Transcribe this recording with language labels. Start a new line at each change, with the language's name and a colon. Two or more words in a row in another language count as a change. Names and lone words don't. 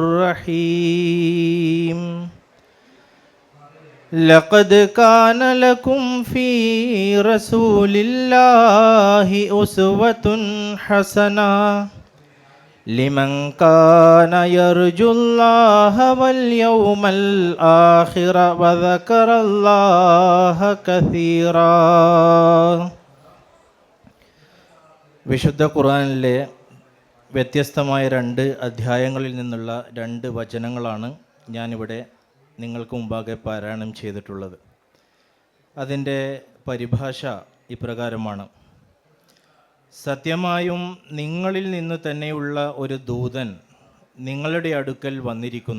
Arabic: رحيم لقد كان لكم في رسول الله أسوة حسنة لمن كان يرجو الله واليوم الآخر وذكر الله كثيرا.
Malayalam: വിശുദ്ധ ഖുർആനിലെ വ്യത്യസ്തമായ 2 അധ്യായങ്ങളിൽ നിന്നുള്ള 2 വചനങ്ങളാണ് ഞാനിവിടെ നിങ്ങൾക്ക് മുമ്പാകെ പാരായണം ചെയ്തിട്ടുള്ളത്. അതിൻ്റെ പരിഭാഷ ഇപ്രകാരമാണ്: സത്യമായും നിങ്ങളിൽ നിന്ന് തന്നെയുള്ള ഒരു ദൂതൻ നിങ്ങളുടെ അടുക്കൽ വന്നിരിക്കുന്നു.